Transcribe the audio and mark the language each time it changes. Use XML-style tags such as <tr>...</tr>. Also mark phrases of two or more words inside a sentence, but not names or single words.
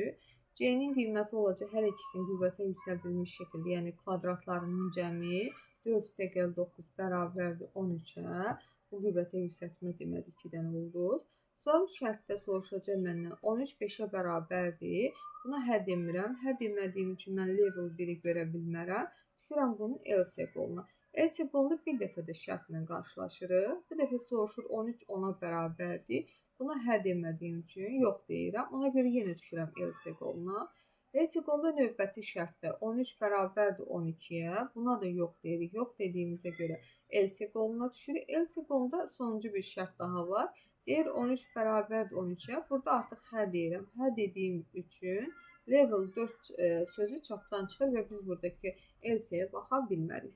<az>C-nin qiyməti olacaq hər ikisinin qüvvətə yüksəldilmiş şəkildə, yəni kvadratlarının cəmi 4-9 bərabərdir 13-ə. Bu qüvvətə yüksəltmə deməli 2-dən oldu. Son şərtdə soruşacaq məndən 13 5-ə bərabərdir. Buna hə demirəm. Hə demədiyim üçün mən level 1-i görə bilmərəm. Düşürəm bunun else qoluna. Else qolunda bir dəfə də şərtlə qarşılaşırıq. Bu dəfə soruşur 13 10-a bərabərdir. Buna hə demədiyim üçün yox deyirəm. Ona görə yenə düşürəm else qoluna. Else qolunda növbəti şərtdə 13 bərabərdir 12-yə. Buna da yox deyirik. Yox dediyimizə görə else qoluna düşürük. Else qolunda sonuncu bir şərt daha var. Deyir 13 bərabərdir 13-yə. Burada artıq hə deyirəm. Hə dediyim üçün level 4 sözü çapdan çıxır və biz buradakı else-yə baxa bilmərik.</az>